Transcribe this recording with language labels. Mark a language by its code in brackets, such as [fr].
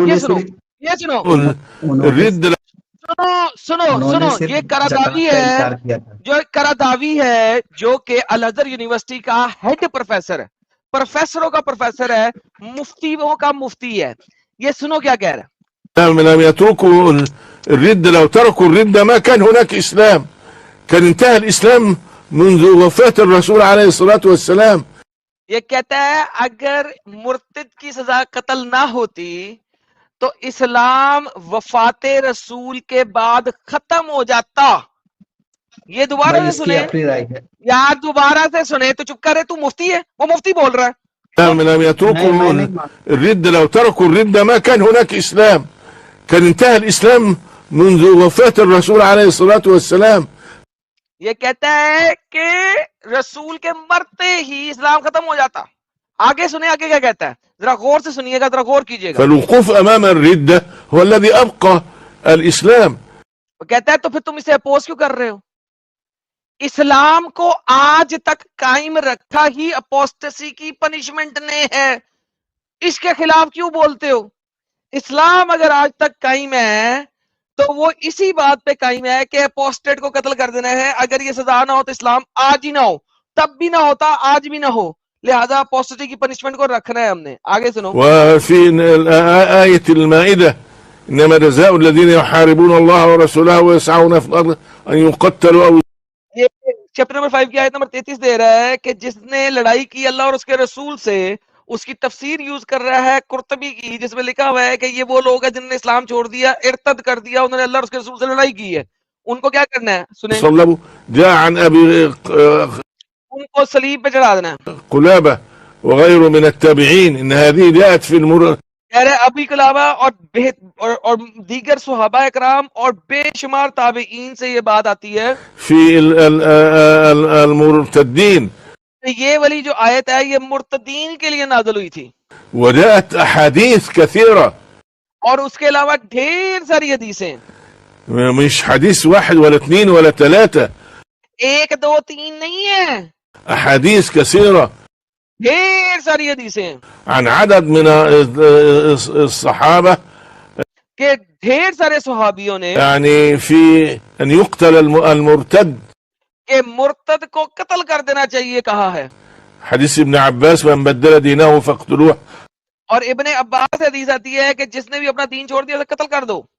[hi] ये सुनो, ये सुनो, उन्होंने सुनो सुनो उन्होंने सुनो, सिर्फ ये करादावी ज़कात का है, इनकार किया था। जो करादावी है, जो कि अल अज़हर यूनिवर्सिटी का हेड प्रोफेसर है, प्रोफेसरों का प्रोफेसर है, मुफ्तियों का मुफ्ती है। ये सुनो क्या कह रहा है। [ar] لم يتركوا الردة، لو تركوا الردة ما كان هناك إسلام، كان انتهى الإسلام منذ وفاة الرسول عليه الصلاة والسلام. [hi] ये कहता है अगर मुर्तिद की सजा कत्ल ना होती तो इस्लाम वफाते रसूल के बाद खत्म हो जाता। ये दोबारा भाई से इसकी सुने अपनी राय है। यार, दोबारा से सुने। तो चुप करे, तू मुफ्ती है, वो मुफ्ती बोल रहा है। [ar] لم [hi] नहीं, [ar] يتركوا [hi] मैं नहीं मानता। [ar] الردة، لو تركوا الردة ما كان هناك إسلام، كان انتهى الإسلام منذ وفاة الرسول عليه الصلاة والسلام. [hi] ये कहता है कि रसूल के मरते ही इस्लाम खत्म हो जाता। आगे सुने, आगे क्या कहता है, जरा गौर से सुनिएगा, जरा गौर कीजिएगा। [ar] فالوقوف أمام الردة هو الذي أبقى الإسلام. [hi] वो कहता है तो फिर तुम इसे अपोज क्यों कर रहे हो? इस्लाम को आज तक कायम रखा ही अपोस्टेसी की पनिशमेंट ने है, इसके खिलाफ क्यों बोलते हो? इस्लाम अगर आज तक कायम है तो वो इसी बात पे कायम है कि अपोस्टेट को कत्ल कर देना है। अगर ये सजा ना हो तो इस्लाम आज ही ना हो, तब भी ना होता, आज भी ना हो, लिहाजा अपोस्टेटी की पनिशमेंट को रखना है हमने। आगे सुनो। [ar] وفي آية المائدة إنما جزاء الذين يحاربون الله ورسوله ويسعون في الأرض أن يقتلوا أو [hi] ये चैप्टर नंबर 5 की आयत नंबर 33 दे रहा है कि जिसने लड़ाई की अल्लाह और उसके रसूल से, उसकी तफसीर यूज कर रहा है कुर्तबी की, जिसमें लिखा हुआ है कि ये वो लोग हैं जिन्होंने इस्लाम छोड़ दिया, इर्तद कर दिया, उन्होंने अल्लाह और उसके रसूल से लड़ाई की है। उनको क्या करना है? सुने, [ar] صلبوا. جاء عن أبي [hi] उनको सलीब पे चढ़ा देना है। [ar] قلابة وغيره من التابعين إن هذه جاءت في [hi] कह रहे अबी के अलावा और दीगर सुहाबा इकराम और बेशुमार ताबईन से ये बात आती है [ar] في المرتدين [hi] ये वाली जो आयत है ये मुर्तदीन के लिए नाज़िल हुई थी [ar] وجاءت أحاديث كثيرة [hi] और उसके अलावा ढेर सारी हदीसें [ar] مش حديث واحد ولا اثنين ولا ثلاثة [hi] एक दो तीन नहीं है [ar] أحاديث كثيرة [hi] ढेर सारी हदीसें [ar] عن عدد من الصحابة [hi] के ढेर सारे सुहाबियों ने [ar] يعني في أن يقتل المرتد [hi] के मुर्तद को कत्ल कर देना चाहिए कहा है [ar] حديث ابن عباس من بدل دينه فاقتلوه [hi] और इब्ने अब्बास से हदीस आती है कि जिसने भी अपना दीन छोड़ दिया उसे कत्ल कर दो